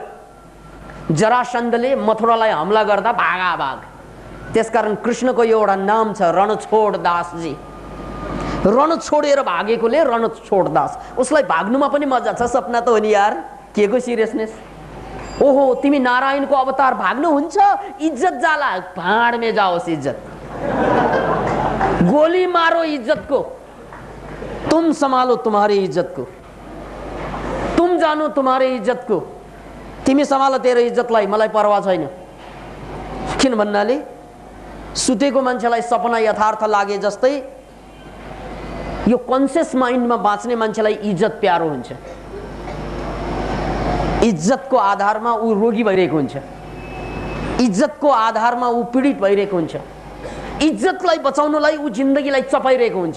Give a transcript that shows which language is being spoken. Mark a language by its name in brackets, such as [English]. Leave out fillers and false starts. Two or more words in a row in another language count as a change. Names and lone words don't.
[Nepali] जरासन्धले मथुरालाई हमला गर्दा भागा भाग, त्यसकारण कृष्णको एउटा नाम छ रणछोड दासजी। रण छोडेर भागेकोले रणछोड दास। उसलाई भाग्नुमा पनि मजा छ, सपना त हो नि यार, के को सिरियसनेस। ओहो तिमी नारायणको अवतार भाग्नुहुन्छ, इज्जत जाला, [Hindi] भाड में जाओस् इज्जत, गोली मारो इज्जत को, तुम संभालो तुम्हारी इज्जत को, तुम जानो तुम्हारे इज्जत को, [Nepali] तिमी संभाल तेरो इज्जतलाई, मलाई परवाह छैन। किन भन्नाले सुतेको मान्छेलाई सपना यथार्थ लागे जस्तै यो [English] conscious mindमा [Nepali] बाँच्ने मान्छेलाई इज्जत प्यारो हुन्छ। इज्जतको आधारमा ऊ रोगी भइरहेको हुन्छ, इज्जतको आधारमा ऊ पीडित भइरहेको हुन्छ, इज्जतलाई बचाउनलाई ऊ जिन्दगीलाई चपाइरहेको हुन्छ।